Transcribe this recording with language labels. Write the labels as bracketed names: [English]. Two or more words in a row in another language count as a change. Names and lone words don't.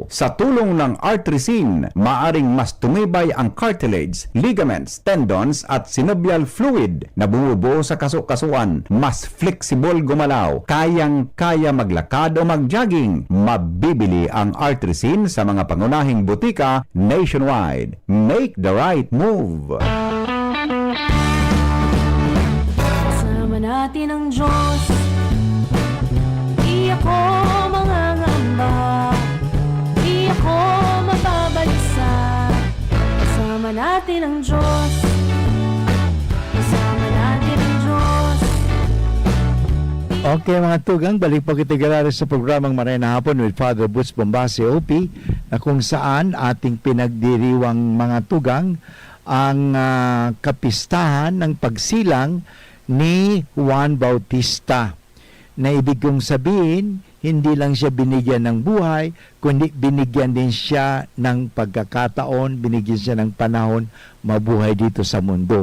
[Filipino] Sa tulong ng Artresin, maaring mas tumibay ang [English] cartilage, ligaments, tendons [Filipino] at [English] synovial fluid [Filipino] na bumubuo sa kasukasuan, mas flexible gumalaw, kayang-kaya maglakad o mag-jogging. Mabibili ang Artresin sa mga pangunahing butika nationwide. [English] Make the right move! [Filipino] Kasama natin ang Diyos, di ako mangangamba, di ako mababalisa. Kasama natin ang Diyos, kasama natin ang Diyos. Okay mga tugang, balik po kita galari sa programang Marena Hapon with Father Butch Bombase OP, na kung saan ating pinagdiriwang mga tugang ang kapistahan ng pagsilang ni Juan Bautista, na ibig kong sabihin, hindi lang siya binigyan ng buhay, kundi binigyan din siya ng pagkakataon, binigyan siya ng panahon mabuhay dito sa mundo.